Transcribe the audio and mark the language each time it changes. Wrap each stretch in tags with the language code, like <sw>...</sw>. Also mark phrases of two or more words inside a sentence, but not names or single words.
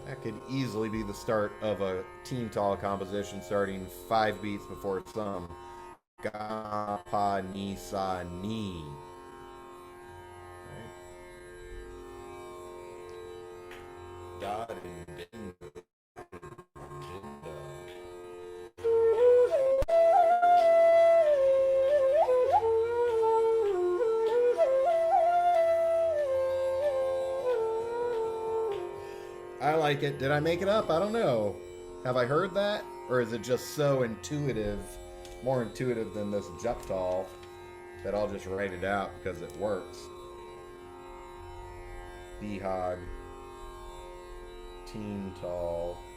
<en>could easily be the start of a Teental composition starting 5 beats before some. Ga, pa, ni, sa, ni. Right? Da, din, din, din, da. I like it. Did I make it up? I don't know. Have I heard that? Or is it just so intuitive, more intuitive than this jhaptal, that I'll just write it out because it works? Bihag, Teental.</en>